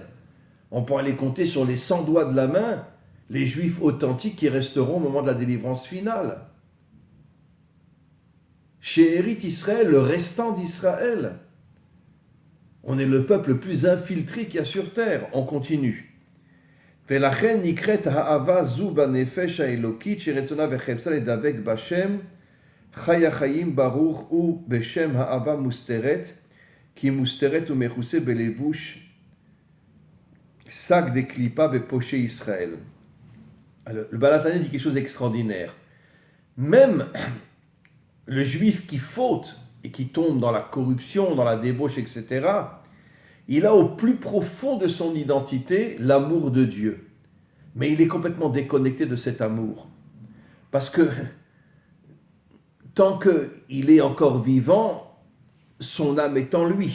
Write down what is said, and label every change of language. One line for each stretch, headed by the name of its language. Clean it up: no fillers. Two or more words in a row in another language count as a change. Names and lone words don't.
French: On pourra les compter sur les 100 doigts de la main, les Juifs authentiques qui resteront au moment de la délivrance finale. Shérit Israël, le restant d'Israël. On est le peuple le plus infiltré qu'il y a sur terre. On continue.
Hebrew: ולכן נקראת האהבה זו בנפש האלוקית שרצונה וחפצה לדבק בשם חי החיים ברוך הוא בשם האהבה מוסתרת כי מוסתרת ומכוסה בלבוש שק דקליפה בפושי ישראל.
French: Alors, le Baal HaTanya dit quelque chose d'extraordinaire. Même le juif qui faute et qui tombe dans la corruption, dans la débauche, etc., il a au plus profond de son identité l'amour de Dieu. Mais il est complètement déconnecté de cet amour. Parce que tant qu'il est encore vivant, son âme est en lui.